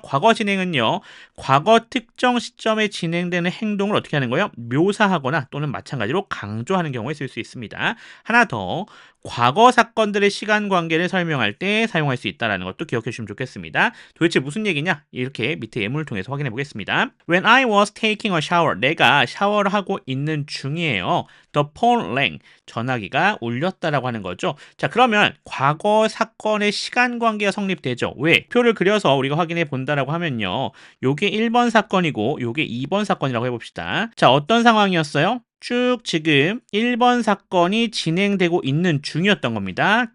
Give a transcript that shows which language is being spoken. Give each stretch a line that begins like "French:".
Korean: 과거 진행은요. 과거 특정 시점에 진행되는 행동을 어떻게 하는 거예요? 묘사하거나 또는 마찬가지로 강조하는 경우에 쓸 수 있습니다. 하나 더. 과거 사건들의 시간 관계를 설명할 때 사용할 수 있다는 것도 기억해 주시면 좋겠습니다. 도대체 무슨 얘기냐? 이렇게 밑에 예문을 통해서 확인해 보겠습니다.
English: When I was taking a shower,
Korean: 내가 샤워를 하고 있는 중이에요.
English: The phone rang,
Korean: 전화기가 울렸다라고 하는 거죠. 자, 그러면 과거 사건의 시간 관계가 성립되죠. 왜? 표를 그려서 우리가 확인해 본다라고 하면요. 요게 1번 사건이고 요게 2번 사건이라고 해봅시다. 자, 어떤 상황이었어요? 쭉 지금 1번 사건이 진행되고 있는 중이었던 겁니다.